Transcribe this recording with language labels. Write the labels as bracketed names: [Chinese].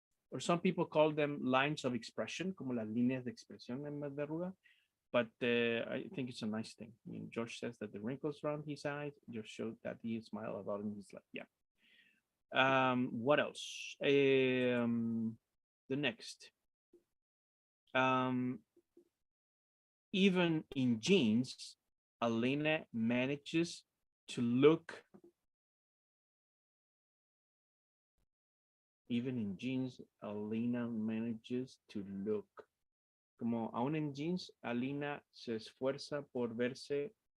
[English] Or some people call them lines of expression, [Spanish] como las líneas de expresión en vez de arruga. [English] But I think it's a nice thing. I mean, George says that the wrinkles around his eyes just showed that he smiled about in his life. Yeah. What else? The next. Even in jeans, Elena manages to look. Even in jeans, Elena manages to look. [Spanish] Como aún en jeans, Alina se esfuerza por verse.